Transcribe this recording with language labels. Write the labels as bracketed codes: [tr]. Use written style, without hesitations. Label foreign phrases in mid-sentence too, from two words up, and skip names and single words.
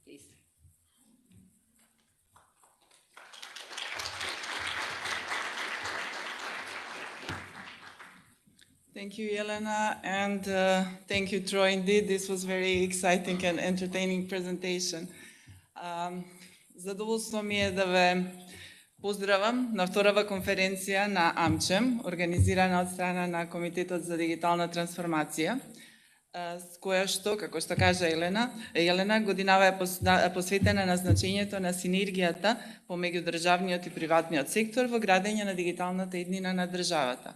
[en] Thank you, Jelena, and thank you, Troy. Indeed, this was very exciting and entertaining presentation. [mk] Задоволство ми е да ве поздравам на вторава конференција на AmCham, организирана од страна на Комитетот за дигитална трансформација, с која што, како што кажа Елена, годинава е посветена на значењето на синергијата помеѓу државниот и приватниот сектор во градење на дигиталната иднина на државата.